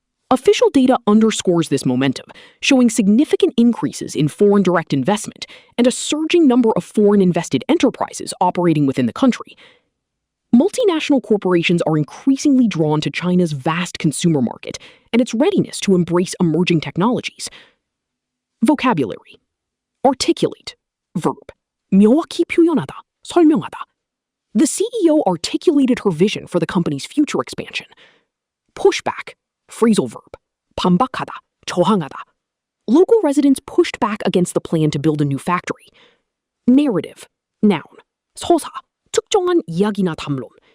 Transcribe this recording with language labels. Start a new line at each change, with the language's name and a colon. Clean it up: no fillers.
English: Official data underscores this momentum, showing significant increases in foreign direct investment and a surging number of foreign invested enterprises operating within the country. Multinational corporations are increasingly drawn to China's vast consumer market and its readiness to embrace emerging technologies. Vocabulary. Articulate. Verb.
Korean: 명확히 표현하다, 설명하다.
English: The CEO articulated her vision for the company's future expansion. Pushback. Phrasal verb.
Korean: 반박하다, 저항하다.
English: Local residents pushed back against the plan to build a new factory. Narrative. Noun.
Korean: 서사. 특정한 이야기나 담론.